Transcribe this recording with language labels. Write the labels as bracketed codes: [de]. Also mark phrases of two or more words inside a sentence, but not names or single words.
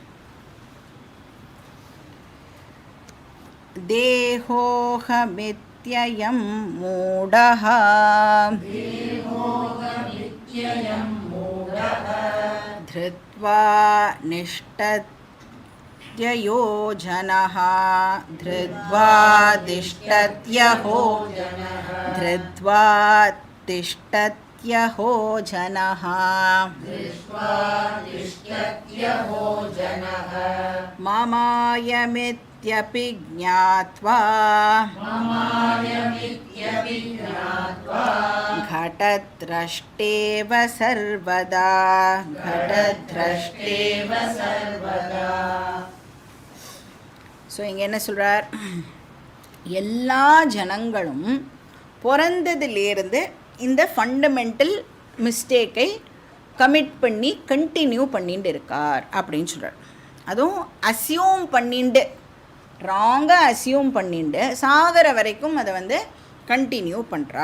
[sa] देहोऽहमित्ययं मूढः धृत्वा निष्ठत्ययो जनः धृत्वा तिष्ठत्यहो धृत्वा तिष्ठत्यहो जनः ममायमित्यपि ज्ञात्वा घटद्रष्टेव सर्वदा घटद्रष्टेव सर्वदा. [ta] ஸோ இங்கே என்ன சொல்கிறார், எல்லா ஜனங்களும் பிறந்ததுலேருந்து இந்த [en] fundamental mistakeை [ta] கமிட் பண்ணி கண்டினியூ பண்ணிட்டு இருக்கார் அப்படின்னு சொல்கிறார். அதுவும் அசியூம் பண்ணிண்டு, [en] wrongஆக assume [ta] பண்ணிண்டு சாகிற வரைக்கும் அதை வந்து கண்டினியூ பண்ணுறா.